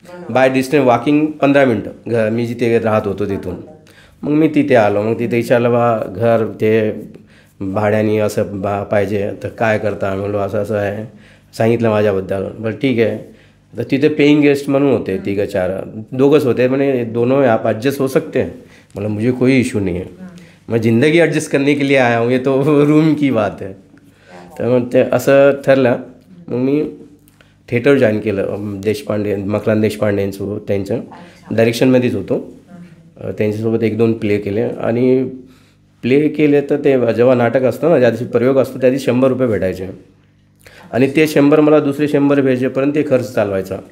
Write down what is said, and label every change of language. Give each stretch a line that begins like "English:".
Marathi: By distance walking 15 मिनटं मी जिथे राहत होतो तिथून. मग मी तिथे आलो. मग तिथे विचारलं बा घर ते भाड्याने असं पाहिजे तर काय करता म्हणलो असं असं आहे. सांगितलं माझ्याबद्दल. बरं ठीक आहे. तर तिथे पेइंग गेस्ट म्हणून होते 3-4 दोघंच होते.
Hindi: मैंने दोनों आप एडजस्ट हो सकते हैं. मतलब मुझे कोई इशू नहीं है. मैं ज़िंदगी एडजस्ट करने के लिए आया हूँ. ये तो रूम की बात है.
Marathi: तर मग ते असं ठरलं. मग मी थिएटर जॉईन केलं देशपांडे मकरंद देशपांडेंसोबत त्यांचं डायरेक्शनमध्येच होतो. त्यांच्यासोबत 1-2 प्ले केले आणि प्ले केले तर ते जेव्हा नाटक असतं ना ज्या दिवशी प्रयोग असतो त्या दिवशी 100 रुपये भेटायचे आणि ते 100 मला दुसरे 100 भेटायपर्यंत ते खर्च चालवायचा.